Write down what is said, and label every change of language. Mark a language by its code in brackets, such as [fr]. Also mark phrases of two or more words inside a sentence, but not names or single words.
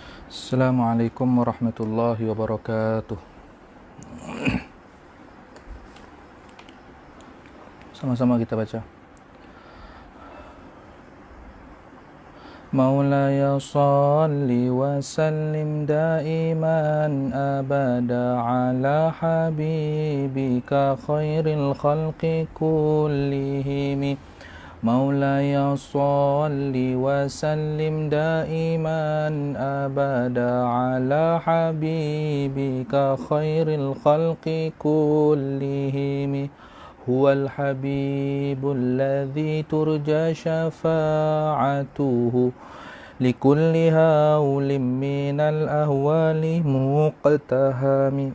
[ar] السلام عليكم ورحمة الله وبركاته. [ms] Sama-sama kita baca. [ar] مولاي صل وسلم دائما أبدا على حبيبك خير الخلق كلهم. مولاي صل وسلم دائما أبدا على حبيبك خير الخلق كلهم هو الحبيب الذي ترجى شفاعته لكل هول من الأهوال مقتهم